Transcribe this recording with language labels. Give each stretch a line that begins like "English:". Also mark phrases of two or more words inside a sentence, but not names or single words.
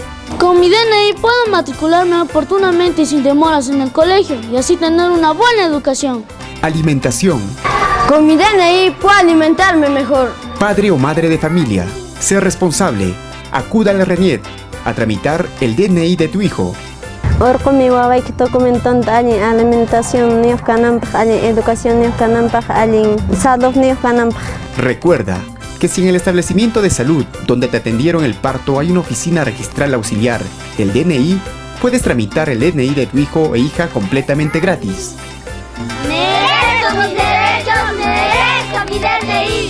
Spanish: Con mi DNI puedo matricularme oportunamente y sin demoras en el colegio y así tener una buena educación. Alimentación. Con mi DNI puedo alimentarme mejor. Padre o madre de familia, sé responsable. Acuda al RENIET a tramitar el DNI de tu hijo.
Quechua: Orqumi wawayki documentonta allin alimentación niuq kananpaq, allin educación niuq kananpaq, allin salud niuq kananpaq.
Spanish: Recuerda que si en el establecimiento de salud donde te atendieron el parto hay una oficina registral auxiliar, el DNI, puedes tramitar el DNI de tu hijo e hija completamente gratis. ¡Merezco mis derechos! ¡Merezco mi DNI!